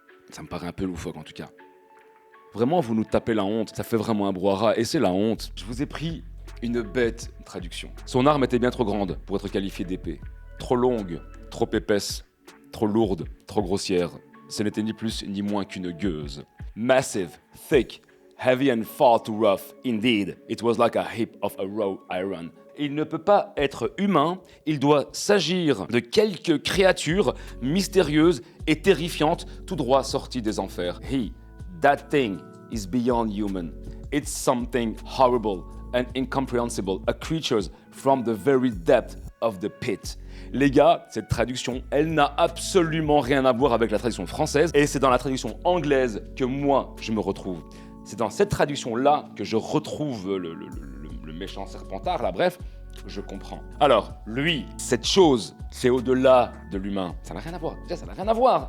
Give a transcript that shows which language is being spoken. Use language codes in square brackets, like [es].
[fr] Ça me paraît un peu loufoque en tout cas. Vraiment, vous nous tapez la honte, ça fait vraiment un brouhaha, et c'est la honte. Je vous ai pris une bête traduction. Son arme était bien trop grande pour être qualifiée d'épée. Trop longue, trop épaisse, trop lourde, trop grossière. Ce n'était ni plus ni moins qu'une gueuse. [en] Massive, thick, heavy and far too rough. Indeed, it was like a heap of a raw iron. [fr] Il ne peut pas être humain, il doit s'agir de quelques créatures mystérieuses et terrifiantes, tout droit sorties des enfers. [en] That thing is beyond human. It's something horrible and incomprehensible, a creature from the very depth of the pit. [fr] Les gars, cette traduction, elle n'a absolument rien à voir avec la traduction française, et c'est dans la traduction anglaise que moi, je me retrouve. C'est dans cette traduction-là que je retrouve le méchant serpentard, là, bref, je comprends. Alors, lui, cette chose, c'est au-delà de l'humain. Ça n'a rien à voir. Déjà, ça n'a rien à voir.